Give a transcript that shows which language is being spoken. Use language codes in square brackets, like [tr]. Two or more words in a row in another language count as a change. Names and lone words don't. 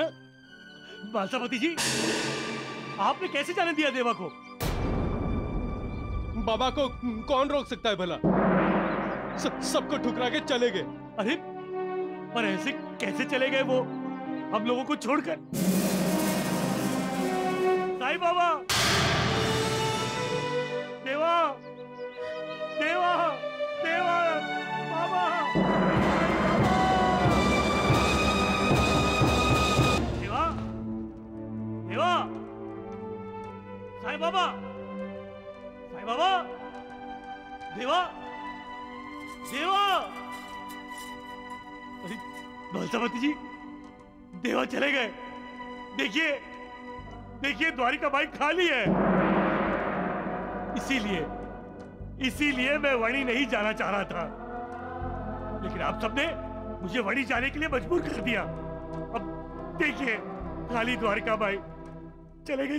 [hi] बालसापति जी, आपने कैसे जाने दिया देवा को? बाबा को कौन रोक सकता है भला? सबको ठुकरा के चले गए। अरे पर ऐसे कैसे चले गए वो हम लोगों को छोड़कर? साईं बाबा, देवा, देवा, देवा, बाबा, देवा, देवा, साईं बाबा, साईं बाबा, देवा, देवा। अरे बालसापति जी, देवा चले गए। देखिए, देखिए द्वारिका माई खाली है। इसीलिए मैं वणी नहीं जाना चाह रहा था, लेकिन आप सबने मुझे वणी जाने के लिए मजबूर कर दिया। अब देखिए, खाली द्वारिका माई चले गए।